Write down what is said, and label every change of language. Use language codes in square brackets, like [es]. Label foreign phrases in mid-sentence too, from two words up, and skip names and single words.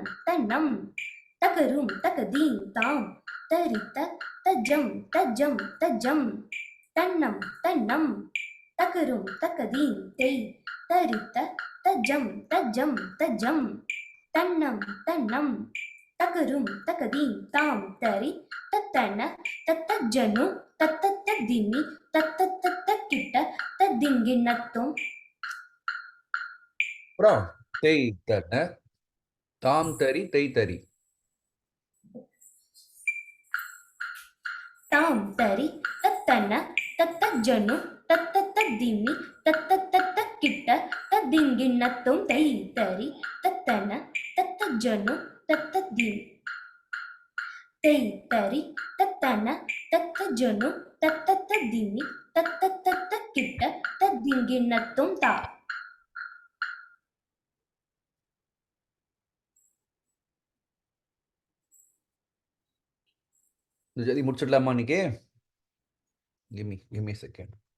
[ta] tannam takarum takadi tam tari ta jam ta jam tannam tannam takarum takadi tei tari ta jam ta jam tannam tannam takarum takadi tam tari tatana tatajanu tatatadini tatatatakita tadinginattum அப்புறம் தேய் தன தாம் தரி தேய் தரி. tam tari tatana tatajanu tatatadini tatatatakita tadinginattum tei tari tatana tatajanu tatadini tei tari tatana tatajanu tatatadini tatatatakita tadinginattum ta. இந்த ஜதி முடிச்சிடலாமா இன்னைக்கு? [en] give me second.